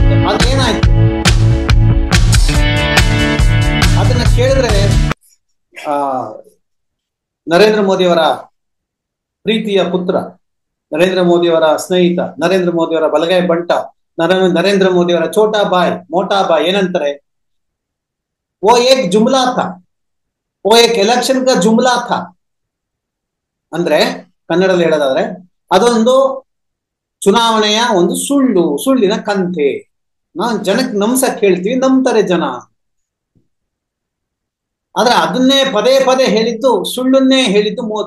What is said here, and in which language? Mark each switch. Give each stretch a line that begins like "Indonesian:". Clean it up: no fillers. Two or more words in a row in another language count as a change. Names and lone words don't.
Kannada: ಅದೇನಾಯ್ತು ಅದನ್ನ ಕೇಳಿದ್ರೆ ನರೇಂದ್ರ ಮೋದಿಯವರ ಪ್ರೀತಿಯ ಪುತ್ರ, ನರೇಂದ್ರ ಮೋದಿಯವರ ಸ್ನೇಹಿತ, ನರೇಂದ್ರ ಮೋದಿಯವರ ಬಲಗೈ ಬಂಟ, ನರೇಂದ್ರ ಮೋದಿಯವರ
Hindi: मोटा भाई
Kannada: ಏನಂತಾರೆ?
Hindi: वो एक जुमला था, वो एक इलेक्शन का जुमला था
Kannada: ಅಂದ್ರೆ ಕನ್ನಡದಲ್ಲಿ ಹೇಳೋದಾದ್ರೆ ಅದೊಂದು ಚುನಾವಣೆಯ ಒಂದು ಸುಳ್ಳಿನ ಕಂತೆ. ನಾವು ಜನಕ್ಕೆ ನಂಬ್ಸಕ್ ಹೇಳ್ತೀವಿ, ನಂಬ್ತಾರೆ ಜನ. ಆದ್ರೆ ಅದನ್ನೇ ಪದೇ ಪದೇ ಹೇಳಿದ್ದು, ಸುಳ್ಳನ್ನೇ ಹೇಳಿದ್ದು ಮೋದಿ.